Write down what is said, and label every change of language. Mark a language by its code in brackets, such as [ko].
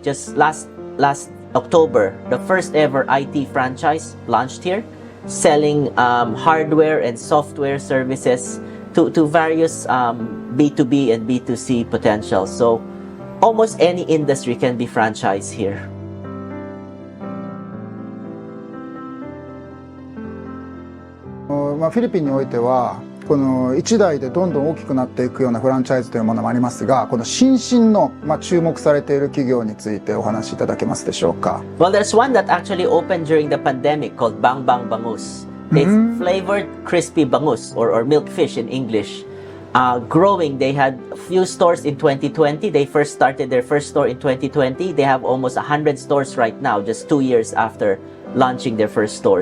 [en] Just last October, the first ever IT franchise launched here, selling hardware and software services to various B2B and B2C potentials. So almost any industry can be franchised here. [ja] フィリピンにおいてはこの1代でどんどん大きくなっていくようなフランチャイズというものもありますが、この新進の注目されている企業についてお話しいただけますでしょうか。 [en] Well, there's one that actually opened during the pandemic called Bang Bang Bangus. It's flavored crispy bangus or milkfish in English. Growing, they had a few stores in 2020. They first started their first store in 2020. They have almost 100 stores right now, just 2 years after launching their first store.